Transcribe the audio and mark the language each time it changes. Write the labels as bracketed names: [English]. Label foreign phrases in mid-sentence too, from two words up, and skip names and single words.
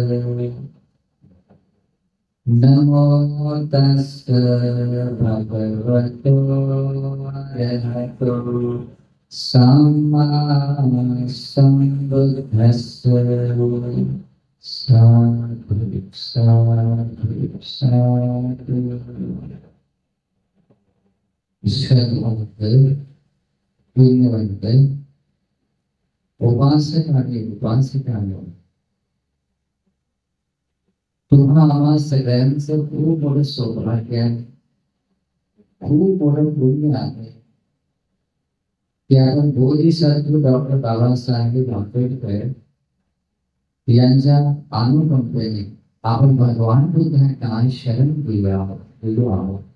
[Pali] नमो तस्स भगवतो अरहतो सम्मा सम्बुद्धस्स। साधु साधु साधु। [Marathi] विश्ववंत पुण्यवंत उपासक आणि उपासिकांनो, तुम्हा आम्हा सगळ्यांचं खूप मोठं सौभाग्य आहे, खूप मोठं पुण्य आहे की आपण बोधिसत्व डॉक्टर बाबासाहेब आंबेडकर यांच्या अनुकंपेने आपण भगवान बुद्धांना शरण गेलो आहोत.